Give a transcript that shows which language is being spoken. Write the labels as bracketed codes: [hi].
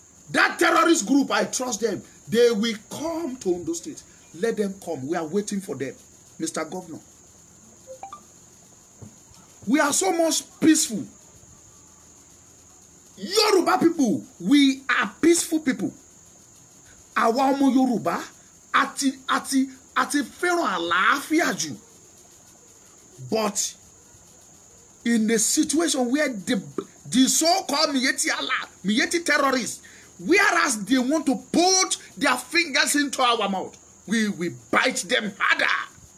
[en] That terrorist group, I trust them. They will come to Ondo State. Let them come. We are waiting for them, Mr. Governor. We are so much peaceful. Yoruba people, we are peaceful people. [yo] Àwa ọmọ Yorùbá àti fẹ́ràn àlàáfíà jù. [en] But in a situation where the so-called Miyetti Allah, Miyetti terrorists, whereas they want to put their fingers into our mouth, we will bite them harder.